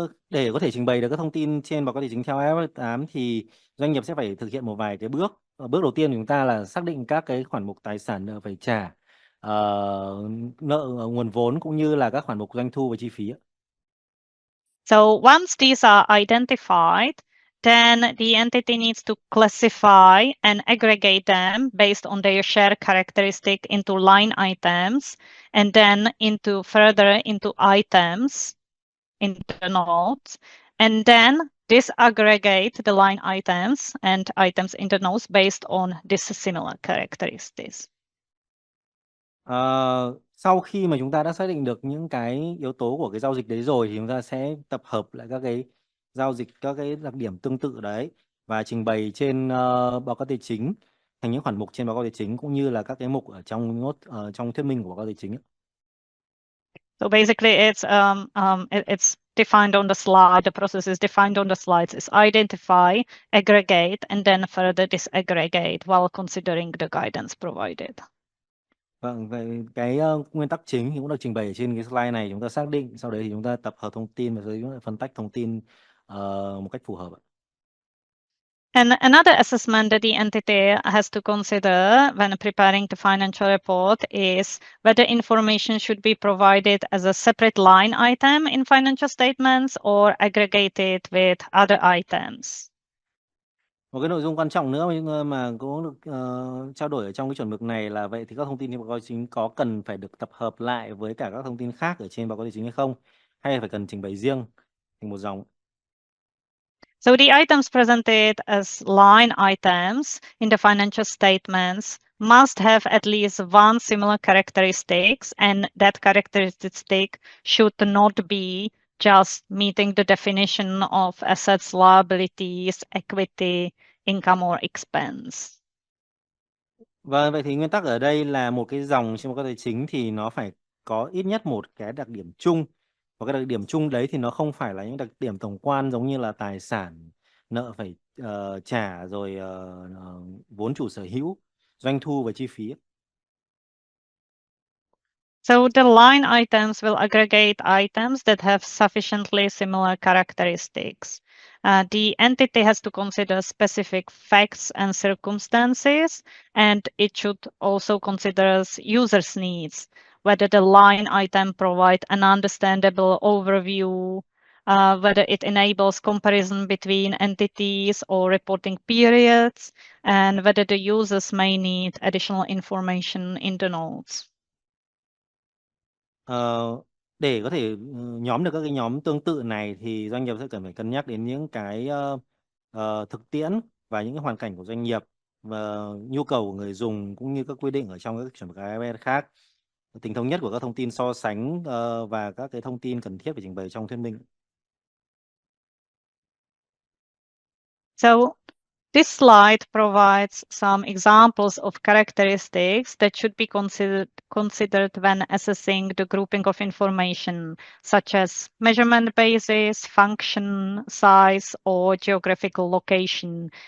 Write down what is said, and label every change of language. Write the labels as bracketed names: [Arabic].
[Vietnamese] Để có thể trình bày được các thông tin trên báo cáo tài chính theo IFRS 8 thì doanh nghiệp sẽ phải thực hiện một vài cái bước. Bước đầu tiên của chúng ta là xác định các cái khoản mục tài sản nợ phải trả, nợ nguồn vốn cũng như là các khoản mục doanh thu và chi phí. [English] So once these are identified, then the entity needs to classify and aggregate them based on their share characteristic into line items, and then further into items in the notes, and then disaggregate the line items and items in the notes based on dissimilar characteristics. [Vietnamese] Sau khi mà chúng ta đã xác định được những cái yếu tố của cái giao dịch đấy rồi thì chúng ta sẽ tập hợp lại các cái giao dịch, các cái đặc điểm tương tự đấy và trình bày trên báo cáo tài chính thành những khoản mục trên báo cáo tài chính, cũng như là các cái mục ở trong trong thuyết minh của báo cáo tài chính. [English] So basically, it's defined on the slide. The process is defined on the slides. It's identify, aggregate, and then further disaggregate while considering the guidance provided. [Vietnamese] Vâng, vậy cái nguyên tắc chính thì cũng được trình bày ở trên cái slide này. Chúng ta xác định, sau đấy thì chúng ta tập hợp thông tin và rồi phân tách thông tin một cách phù hợp. [English] And another assessment that the entity has to consider when preparing the financial report is whether information should be provided as a separate line item in financial statements or aggregated with other items. [Vietnamese] Một cái nội dung quan trọng nữa mà cũng được trao đổi ở trong cái chuẩn mực này là vậy thì các thông tin trên báo cáo tài chính có cần phải được tập hợp lại với cả các thông tin khác ở trên báo cáo tài chính hay không, hay phải cần trình bày riêng thành một dòng. [English] So the items presented as line items in the financial statements must have at least one similar characteristics, and that characteristic should not be just meeting the definition of assets, liabilities, equity, income, or expense. [Vietnamese] Và vậy thì nguyên tắc ở đây là một cái dòng trên báo cáo tài chính thì nó phải có ít nhất một cái đặc điểm chung. Và cái đặc điểm chung đấy thì nó không phải là những đặc điểm tổng quan giống như là tài sản, nợ phải trả, rồi vốn chủ sở hữu, doanh thu và chi phí. [English] So the line items will aggregate items that have sufficiently similar characteristics. The entity has to consider specific facts and circumstances, and it should also consider users' needs, whether the line item provides an understandable overview, whether it enables comparison between entities or reporting periods, and whether the users may need additional information in the notes. [Vietnamese] Để có thể nhóm được các cái nhóm tương tự này thì doanh nghiệp sẽ cần phải cân nhắc đến những cái thực tiễn và những cái hoàn cảnh của doanh nghiệp và nhu cầu của người dùng cũng như các quy định ở trong các chuẩn mực AML khác, tính thống nhất của các thông tin so sánh và các cái thông tin cần thiết phải trình bày trong thuyết minh. [English] So this slide provides some examples of characteristics that should be considered when assessing the grouping of information, such as measurement basis, function, size, or geographical location.